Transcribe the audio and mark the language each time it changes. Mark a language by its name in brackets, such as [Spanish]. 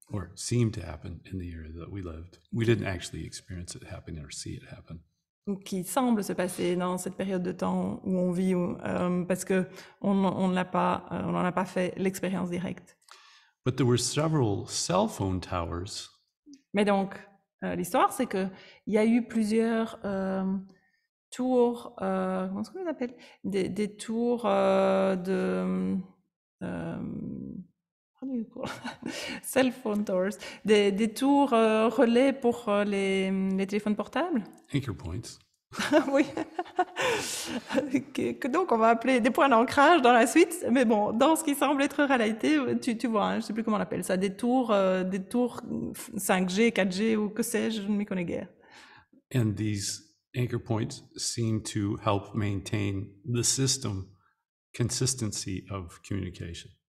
[English] Or seemed to happen in the area that we lived. We didn't actually experience it happen or see it happen. [French] Qui semble se passer dans cette période de temps où on vit, parce que on n'en a pas fait l'expérience directe. [English] But there were several cell phone towers [French] Mais donc, l'histoire, c'est que il y a eu plusieurs tours, comment est-ce qu'on les appelle? Des tours de [English] how do you call cell phone towers, [French] des tours relais pour les téléphones portables. [English] anchor points. [French] Oui. que donc on va appeler des points d'ancrage dans la suite, mais bon, dans ce qui semble être réalité, tu vois, je sais plus comment on appelle ça, des tours 5G, 4G ou que sais-je, je ne m'y connais guère. [English] And these anchor points seem to help maintain the system consistency of communication.